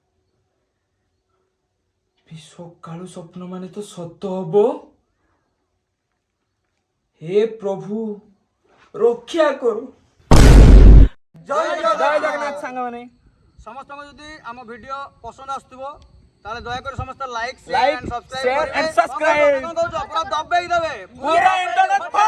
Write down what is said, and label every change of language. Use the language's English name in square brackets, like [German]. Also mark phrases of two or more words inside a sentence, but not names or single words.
[Odia] ସକାଳୁ ସ୍ୱପ୍ନ ମାନେ ତ ସତ ହବ। ହେ ପ୍ରଭୁ ରକ୍ଷା କରୁ। ଜୟ ଜଗନ୍ନାଥ ସାଙ୍ଗମାନେ ସମସ୍ତଙ୍କୁ ଯଦି ଆମ ଭିଡିଓ ପସନ୍ଦ ଆସୁଥିବ ତାହେଲେ ଦୟାକରି ସମସ୍ତେ ଲାଇକ୍ [English] Like, ଏଣ୍ଡ share and subscribe। [Odia] ଦବେଇ ଦେବେ ପୁରା ଇଣ୍ଟରନେଟ